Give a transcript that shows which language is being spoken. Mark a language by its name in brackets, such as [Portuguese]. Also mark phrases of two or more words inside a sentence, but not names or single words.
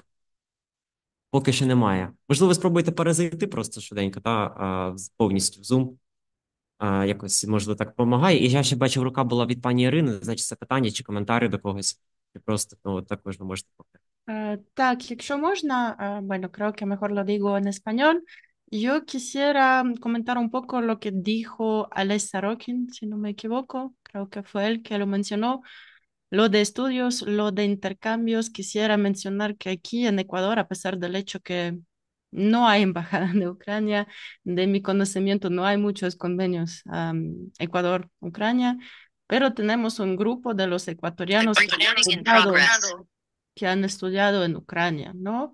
[Ukrainian] Поки що немає. Можливо, спробуйте перезайти просто швиденько, повністю в Zoom. Якось, можливо, так допомагає. І я ще бачив, рука була від пані Ірини, значить, це питання чи коментарі до когось. Чи просто, також ви можете повторити. Так, якщо можна, [Spanish] bueno, creo que mejor lo digo en español. Yo quisiera comentar un poco lo que dijo Alex Sorokin, si no me equivoco, creo que fue él que lo mencionó. Lo de estudios, lo de intercambios, quisiera mencionar que aquí en Ecuador, a pesar del hecho que no hay embajada de Ucrania, de mi conocimiento no hay muchos convenios Ecuador-Ucrania, pero tenemos un grupo de los ecuatorianos que han estudiado en Ucrania, ¿no?